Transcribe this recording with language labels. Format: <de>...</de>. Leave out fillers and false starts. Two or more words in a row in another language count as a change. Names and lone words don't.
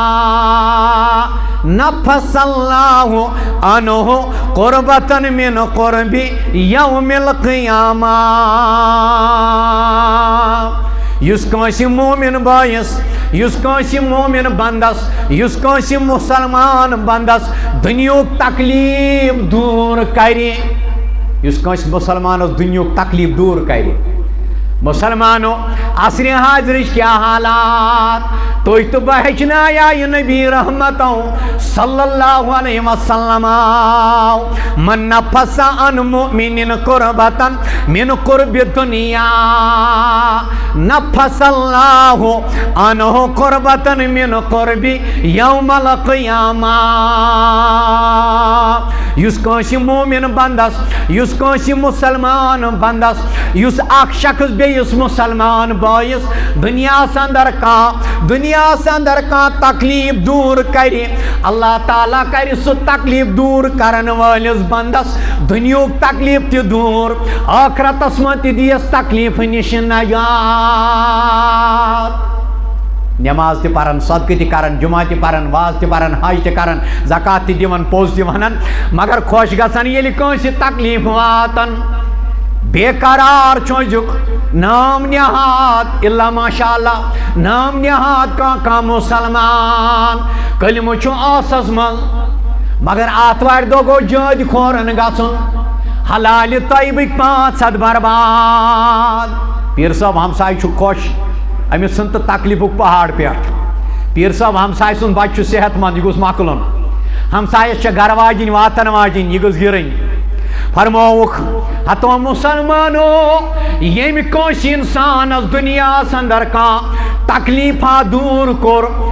<ar>نفس اللہ عنہ قربتن من قرب یوم القیامہ</ar> <ks>یس کانٛسہِ مومن بٲیس یس کانٛسہِ مومن بندس یس کانٛسہِ مسلمان بندس دنیاہُک تکلیف دور کرِ یس کانٛسہِ مسلمانس دنیاہُک تکلیف دور کرِ</ks> <ur>مسلمانوں عصر حاضر کیا حالات</ur> <ks>تُہۍ تہٕ بہٕ ہیٚچھنایا یہِ نبی رحمتو</ks> <ar>صلی اللہ علیہ وسلم من نفس عن مؤمن قربتن من قرب دنیا نفس اللہ عنہ قربتن من قرب یوم القیامہ</ar> <ks>یُس کٲنٛسہِ مومن بندس یُس کٲنٛسہِ مسلمان بندس یُس اکھ شخص بیٚیِس مسلمان بٲیِس دُنیاہس اندر کانٛہہ تکلیف دور کرِ اللہ تعالیٰ کرِ سُہ تکلیف دور کرن وٲلِس بندس دُنیہُک تکلیف تہِ دور ٲخرتس منٛز تہِ دِیس تکلیف نِش نجات نماز تہِ پرن صدقہٕ تہِ کرن جمعہ تہِ پرن واز تہِ پرن حج تہِ کرن زکات تہِ دِوان پوٚز تہِ ونن مگر خۄش گژھن ییٚلہِ کٲنٛسہِ تکلیف واتن بے قرار چھُ نام نہاد</ks> <ar>الا ماشاء اللہ</ar> <ks>نام نہاد کانٛہہ مسلمان کلمہٕ چھُ ٲسس منٛز مگر آتھوارِ دۄہ گوٚو جٲدۍ کھورن گژھُن حلالہِ طیبٕکۍ 5 ہتھ برباد پیٖر صٲب ہمساے چھُ خۄش أمِس ژھٕن تہٕ تکلیفُک پہاڑ پٮ۪ٹھ پیٖر صٲب ہمساے سُنٛد بچہِ چھُ صحت مند یہِ گوٚژھ مۄکلُن ہمسایس چھےٚ گرٕ واجِنۍ واتن واجِنۍ یہِ گٔژھ گِرٕنۍ فرمووُکھ ہتو مسلمانو ییٚمہِ کٲنٛسہِ اِنسانس دُنیاہس اندر کانٛہہ تکلیفا دوٗر کوٚر</ks>